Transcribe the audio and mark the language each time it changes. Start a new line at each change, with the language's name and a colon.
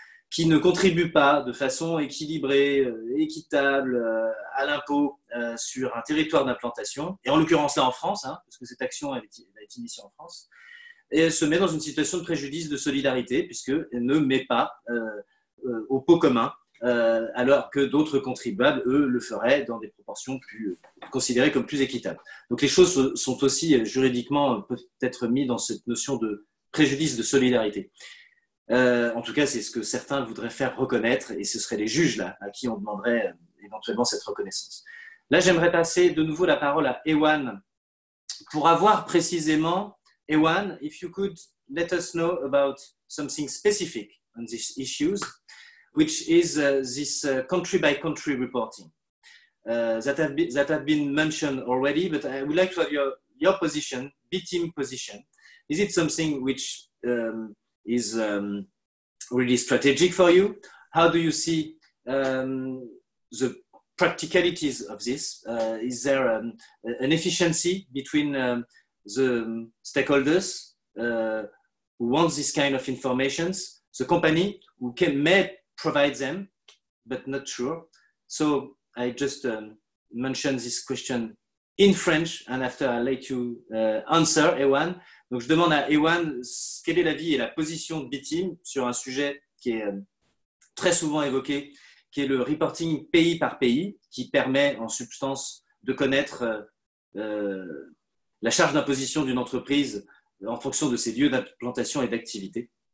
French: qui ne contribuent pas de façon équilibrée, équitable à l'impôt sur un territoire d'implantation, et en l'occurrence là en France, parce que cette action a été initiée en France, et elle se met dans une situation de préjudice de solidarité, puisqu'elle ne met pas au pot commun, alors que d'autres contribuables, eux, le feraient dans des proportions considérées comme plus équitables. Donc les choses sont aussi juridiquement peut-être mises dans cette notion de préjudice de solidarité. En tout cas, c'est ce que certains voudraient faire reconnaître, et ce seraient les juges là à qui on demanderait éventuellement cette reconnaissance. Là, j'aimerais passer de nouveau la parole à Ewan pour avoir précisément, Ewan,
English: if you could let us know about something specific on these issues, which is this country-by-country reporting that have been mentioned already, but I would like to have your position, B-team position. Is it something which is really strategic for you? How do you see the practicalities of this? Is there an efficiency between the stakeholders who want this kind of information, the company who may provide them, but not sure? So I just mentioned this question in French, and after I let you answer, Ewan.
French: Donc, je demande à Ewan quel est l'avis et la position de B-Team sur un sujet qui est très souvent évoqué, qui est le reporting pays par pays, qui permet en substance de connaître la charge d'imposition d'une entreprise en fonction de ses lieux d'implantation et d'activité.